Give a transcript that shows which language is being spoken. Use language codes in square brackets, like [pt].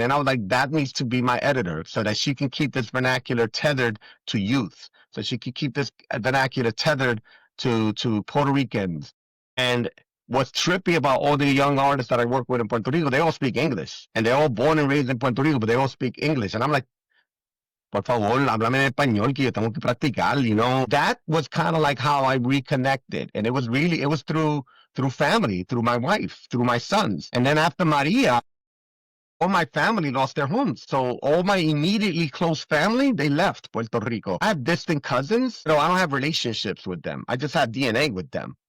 [en] And I was like, that needs to be my editor, so that she can keep this vernacular tethered to youth, so she can keep this vernacular tethered to Puerto Ricans. And what's trippy about all the young artists that I work with in Puerto Rico, they all speak English. And they're all born and raised in Puerto Rico, but they all speak English. And I'm like, [es] por favor, háblame en español que yo tengo que practicar, [en] you know. That was kind of like how I reconnected. And it was through family, through my wife, through my sons. And then after Maria, all my family lost their homes. So all my immediately close family, they left Puerto Rico. I have distant cousins. No, I don't have relationships with them. I just have DNA with them.